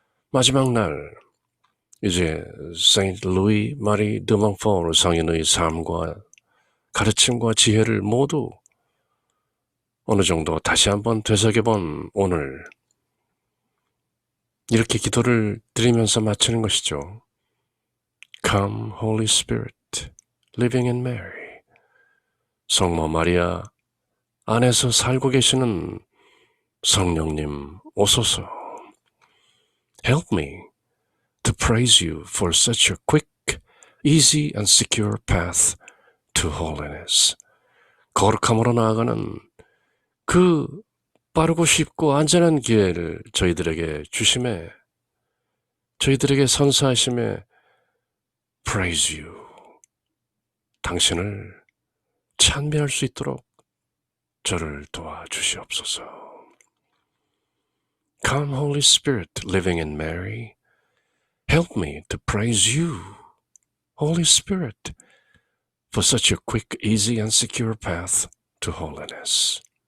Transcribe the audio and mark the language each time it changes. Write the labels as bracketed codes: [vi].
[ko] 마지막 날, 이제 세인트 루이 마리 드 몽포르 성인의 삶과 가르침과 지혜를 모두 어느 정도 다시 한번 되새겨본 오늘, 이렇게 기도를 드리면서 마치는 것이죠. [en] Come, Holy Spirit, living in Mary. [ko] 성모 마리아 안에서 살고 계시는 성령님 오소서. [en] Help me to praise you for such a quick, easy and secure path to holiness. [ko] 거룩함으로 나아가는 그 빠르고 쉽고 안전한 기회를 저희들에게 주심에, 저희들에게 선사하심에 [en] praise you. [ko] 당신을 찬미할 수 있도록 저를 도와주시옵소서. [en] Come, Holy Spirit, living in Mary, help me to praise you, Holy Spirit, for such a quick, easy, and secure path to holiness.